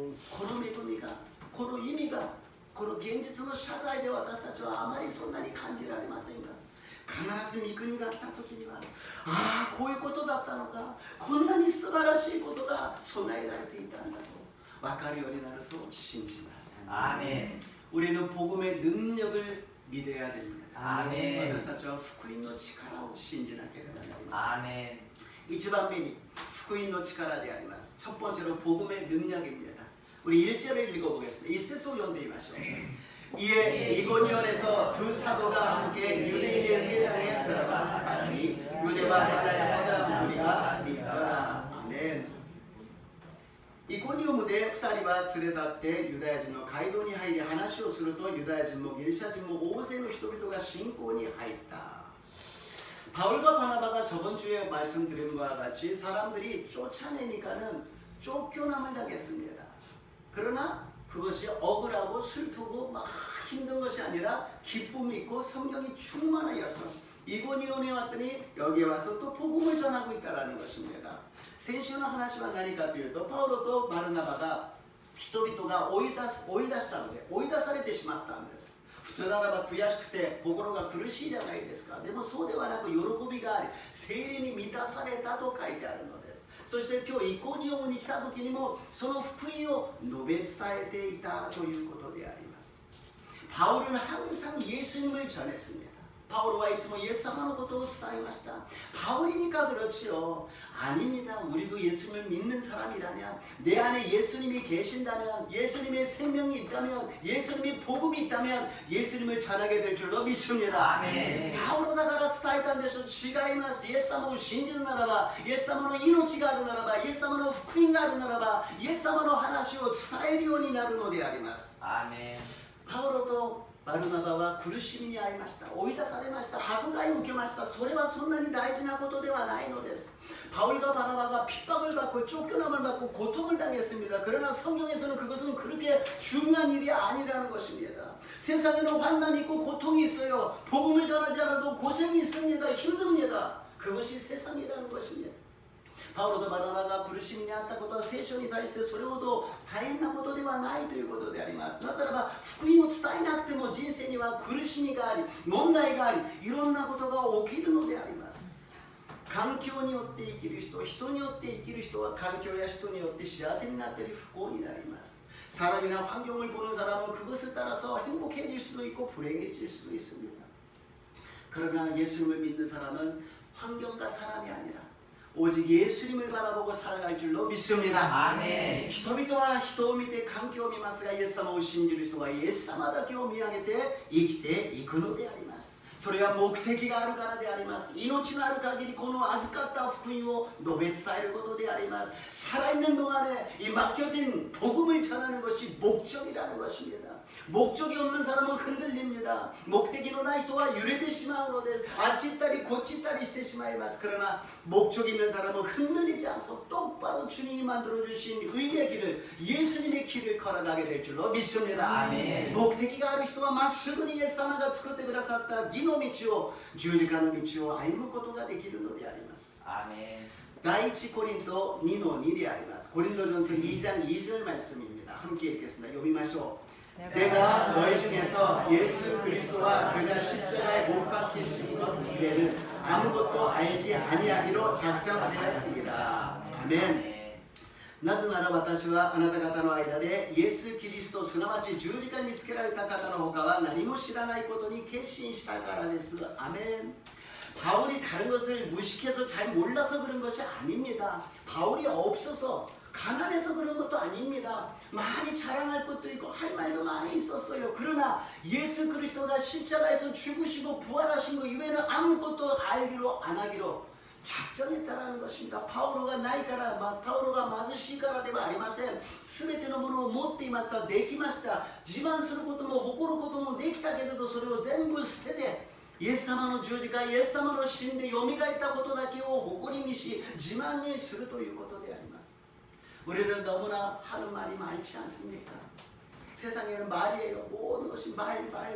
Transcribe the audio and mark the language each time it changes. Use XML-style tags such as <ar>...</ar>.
<ja>この恵みが、この意味が、この現実の社会で私たちはあまりそんなに感じられませんが、必ず御国が来た時には、ああこういうことだったのか、こんなに素晴らしいことが備えられていたんだと分かるようになると信じます。</ja> <ko>아멘. 우리는 복음의 능력을 믿어야 됩니다. 아멘.</ko> <ja>私たちは福音の力を信じなければなりません。</ja> <ko>아멘.</ko> <ja>一番目に福音の力であります。</ja> <ko>첫 번째로 복음의 능력입니다. 우리 1절을 읽어보겠습니다.</ko> <ja>1節を読んでみましょう.</ja> <ko>이에 이고니온에서 두 사도가 함께 유대인의 회당에 들어가 말하니 유대와 헬라야마다 무리가 믿더라. 아멘.</ko> <ja>イコニオムで2人は連れ立ってユダヤ人の街道に入り話をするとユダヤ人もギリシャ人も大勢の人々が信仰に入った.</ja> <ko>바울과 바나바가 저번 주에 말씀드린 것과 같이 사람들이 쫓아내니까는 쫓겨남을 당했습니다. 그러나 그것이 억울하고 슬프고 막 힘든 것이 아니라 기쁨이 있고 성령이 충만하여서 이고니온에 왔더니 여기에 와서 또 복음을 전하고 있다는 것입니다.</ko> <ja>先週の話は何かというと、パウロとバルナバが人々が追い出したので追い出されてしまったんです。普通ならば悔しくて心が苦しいじゃないですか。でもそうではなく喜びがあり、聖霊に満たされたと書いてあるのです。そして今日イコニオムに来た時にもその福音を述べ伝えていたということであります。</ja> <ko>바울은 항상 예수님을 전했습니다. 바울과 이츠모 예수님의 것도</ko> <ja>伝えました.</ja> <ko>바울이니까 그렇지요. 아닙니다. 우리도 예수님을 믿는 사람이라면, 내 안에 예수님이 계신다면, 예수님의 생명이 있다면, 예수님의 복음이 있다면 예수님을 전하게 될 줄로 믿습니다. 아멘.</ko> <ja>パウロだから伝えたんでしょう。違います。イエス様を信じるならば、イエス様の命があるならば、イエス様の福音があるならば、イエス様の話を伝えるようになるのであります。</ja> <ko>아멘.</ko> <ja>パウロとバルナバは苦しみに遭いました。追い出されました。迫害を受けました。それはそんなに大事なことではないのです。</ja> <ko>바울과 바나바가 핍박을 받고 쫓겨남을 받고 고통을 당했습니다. 그러나 성경에서는 그것은 그렇게 중요한 일이 아니라는 것입니다. 세상에는 환난이 있고 고통이 있어요. 복음을 전하지 않아도 고생이 있습니다. 힘듭니다. 그것이 세상이라는 것입니다.</ko> <ja>パウロとバナバが苦しみにあったことは聖書に対してそれほど大変なことではないということであります。だからば福音を伝えなくても人生には苦しみがあり、問題があり、いろんなことが起きるのであります。環境によって生きる人、人によって生きる人は環境や人によって幸せになったり不幸になります。</ja> <ko>사람이나 환경을 보는 사람은 그것을 따라서 행복해질 수도 있고 불행해질 수도 있습니다. 그러나 예수님을 믿는 사람은 환경과 사람이 아니라 오직 예수님을 바라보고 살아갈 줄로 믿습니다. 아멘.</ko> <ja>人々は人を見て環境を見ますが、イエス様を信じる人はイエス様だけを見上げて生きていくのであります。それは目的があるからであります。命のある限りこの預かった福音を述べ伝えることであります。</ja> <ko>살아있는 동안에 이 맡겨진 복음을 전하는 것이 목적이라는 것입니다. 목적이 없는 사람은 흔들립니다. 목적이</ko> <ja>のない人は揺れてしまうのです。あっち行ったりこっち行ったりしてしまいます。</ja> <ko>그러나 목적이 있는 사람은 흔들리지 않고 똑바로 주님이 만들어주신 의의 길을, 예수님의 길을 걸어가게 될 줄로 믿습니다. 아멘. 목적이가</ko> <ja>ある人はまっすぐにイエス様が作ってくださった義の道を、十字架の道を歩むことができるのであります。</ja> <ko>아멘.</ko> <ja>第一コリント 2-2であります。</ja> <ko>고린도전서 2장 2절 말씀입니다. 함께 읽겠습니다.</ko> <ja>読みましょう.</ja> <ko>내가 너희 중에서 예수 그리스도와 그가 십자가에 못 박히신 것 이외에는 아무것도 알지 아니하기로 작정하였습니다. 아멘.</ko> <ja>なぜなら私はあなた方の間でイエス・キリストすなわち十字架につけられた方の他は何も知らないことに決心したからです。</ja> <ko>아멘. 바울이 다른 것을 무식해서 잘 몰라서 그런 것이 아닙니다. 바울이 없어서 가난해서 그런 것도 아닙니다. 많이 자랑할 것도 있고 할 말도 많이 있었어요. 그러나 예수 그리스도가 십자가에서 죽으시고 부활하신 것 이외에는 아무것도 알기로 안 하기로 작정했다라는 것입니다.</ko> <ja>바울가ないから、바울가貧しいからではありません。全てのものを持っていました。できました。自慢することも誇ることもできたけれど、それを全部捨ててイエス様の十字架、イエス様の死んでよみがえったことだけを誇りにし、自慢にするということであります。</ja> <ko>우리는 너무나 하는 말이 많지 않습니까? 세상에는 말이에요. 모든 것이 말.</ko>